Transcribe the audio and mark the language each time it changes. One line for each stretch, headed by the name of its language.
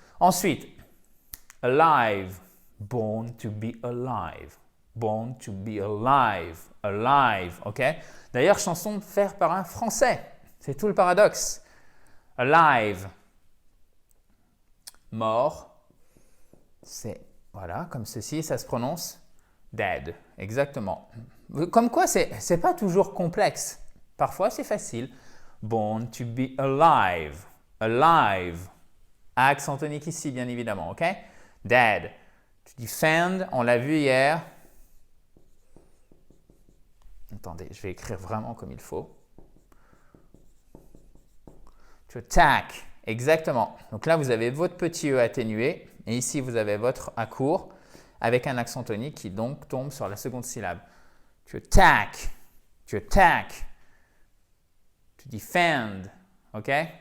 English: Ensuite, alive, born to be alive, born to be alive, alive, ok?
French: D'ailleurs, chanson faite par un Français, c'est tout le paradoxe. Alive, mort, c'est, voilà, comme ceci, ça se prononce dead, exactement. Comme quoi, c'est pas toujours complexe, parfois c'est facile.
English: Born to be alive, alive,
French: accent tonique ici, bien évidemment, ok?
English: Dead. To defend,
French: on l'a vu hier. attendez, je vais écrire vraiment comme il faut.
English: To attack,
French: exactement. Donc là, vous avez votre petit E atténué et ici, vous avez votre A court avec un accent tonique qui donc tombe sur la seconde syllabe.
English: To attack, to attack, to defend, ok?